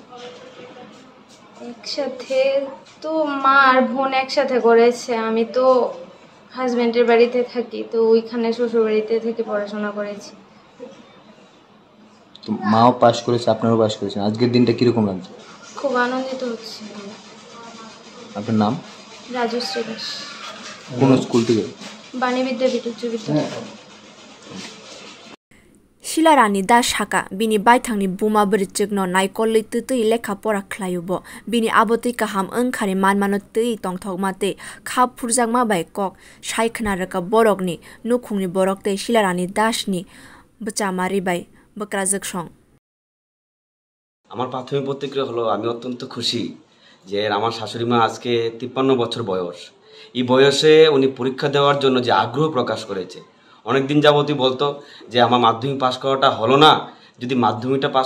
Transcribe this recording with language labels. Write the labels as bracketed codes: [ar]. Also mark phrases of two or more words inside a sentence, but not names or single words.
[bn] একসাথে তো মা আর বোন একসাথে করেছে আমি তো হাজবেন্ডের বাড়িতে থাকি তো ওইখানে শ্বশুর বাড়িতে থেকে পড়াশোনা করেছি তো মাও পাস করেছে আপনারাও পাস করেছেন আজকের দিনটা কি রকম লাগছে খুব আনন্দিত হচ্ছে আপনার নাম রাজশ্রী দাস কোন স্কুল থেকে বাণী বিদ্যাপীঠ উচ্চ বিদ্যালয় [trp] Shila Rani da shaka bini baithangni buma bwsajwk no naikolwi tui lekha pora khwlaiwi bini abotwi kaham angkhari manmano tui tongthokma tei kha phurjakma bai kok saikhna reka borokni Nukhungni borok tei Shila Rani dasni bwchamari bai bwsajwk song [bn] আমার প্রাথমিক প্রতিক্রিয়া হলো আমি অত্যন্ত খুশি যে আমার শাশুড়ি মা আজকে 53 বছর বয়স এই বয়সে উনি পরীক্ষা দেওয়ার জন্য যে আগ্রহ প্রকাশ করেছে অনেক দিন যাবতই বলতো যে আমার মাধ্যমিক পাস করাটা হলো না যদি মাধ্যমিকটা পাস